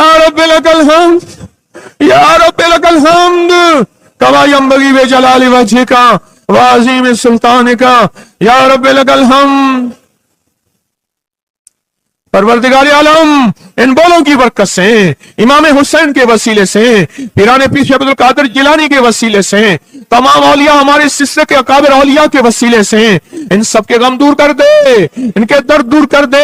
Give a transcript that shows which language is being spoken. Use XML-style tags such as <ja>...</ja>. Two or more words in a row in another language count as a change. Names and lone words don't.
<ar>رب لك الحمد، يا رب لك الحمد، كما ينبغي لجلال وجهك وعظيم سلطانك، يا رب لك الحمد.</ar> <ur>پروردگار عالم، ان بولوں کی برکت سے، امام حسین کے وسیلے سے، پیران پیر عبدالقادر جیلانی کے وسیلے سے، تمام اولیا ہمارے سلسلے کے اکابر اولیا کے وسیلے سے، ان سب کے غم دور کر دے، ان کے درد دور کر دے.</ur>